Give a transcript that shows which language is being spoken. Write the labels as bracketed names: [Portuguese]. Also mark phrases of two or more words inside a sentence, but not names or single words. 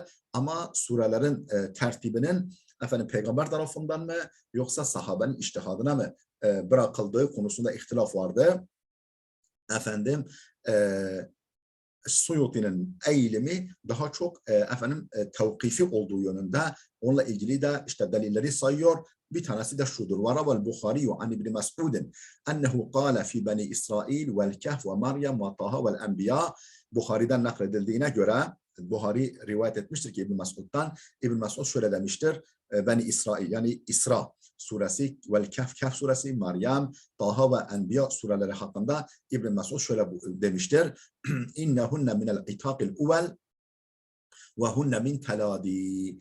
[Turkish] Ama surelerin tertibinin efendim Peygamber tarafından mı yoksa sahabenin içtihadına mı bırakıldığı konusunda ihtilaf vardı. Efendim Suyuti'nin eğilimi daha çok tevkifi olduğu yönünde. Onunla ilgili de işte delilleri sayıyor. Bir tanesi de şudur. [Arabic] وَرَوَى الْبُخَارِيُّ عَنْ اِبْنِ مَسْعُودٍ اَنَّهُ قَالَ فِي بَنِي إِسْرَائِيلِ وَالْكَهْفِ وَمَرْيَمْ وَطَهَ وَالْاَنْبِيَاءِ. [Turkish] Buhari'den nakledildiğine göre, Buhari rivayet etmiştir ki İbn Mesud'dan, İbn Mesud şöyle demiştir: Beni İsrail, yani İsra suresi, Kehf suresi, Meryem, Taha ve Enbiya sureleri hakkında İbn Mesud şöyle demiştir: [Arabic] إنهن من العتاق الأول وهن من تلادي.